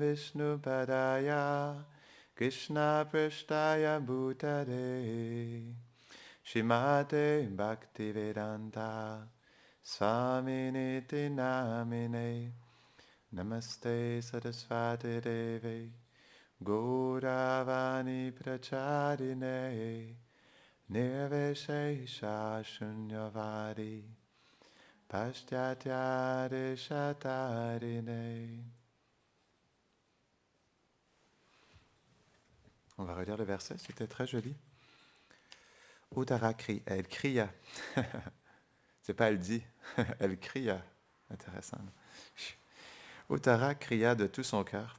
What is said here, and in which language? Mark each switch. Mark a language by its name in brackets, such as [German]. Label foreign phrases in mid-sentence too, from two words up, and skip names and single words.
[Sanskrit] Vishnu Padaya Krishna Prashtaya Bhutare Shrimate Bhaktivedanta Swaminiti Namine Namaste Saraswati Deve Gauravani Pracharine Nirvishesha Shunyavadi Pashtyatyare Shatarine. [French] On va relire le verset, c'était très joli. Uttara crie, elle cria. C'est pas elle dit, elle cria. Intéressant. Uttara cria de tout son cœur.